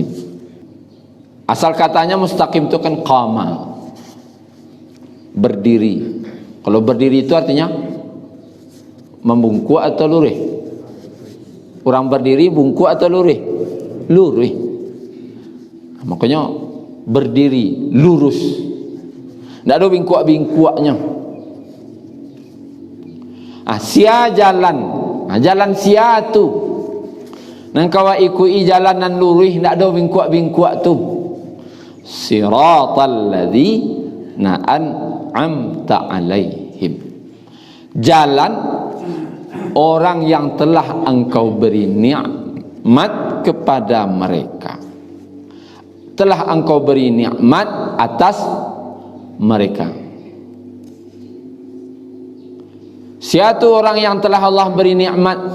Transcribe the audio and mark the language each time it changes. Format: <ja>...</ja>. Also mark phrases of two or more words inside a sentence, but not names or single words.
<id>Asal katanya mustaqim itu kan qama, berdiri. Kalau berdiri itu artinya membungkuk atau lurih? Orang berdiri bungkuk atau lurih? Lurih. Makanya berdiri lurus, tidak ada bingkuak-bingkuaknya.</id> <min>Sia jalan, jalan sia tu nang kawa ikui jalanan lurih, tidak ada bingkuak-bingkuak tu.</min> <ar>صراط الذين أنعمت عليهم,</ar> <id>jalan orang yang telah engkau beri nikmat kepada mereka, telah engkau beri nikmat atas mereka. Siapa orang yang telah Allah beri nikmat?</id>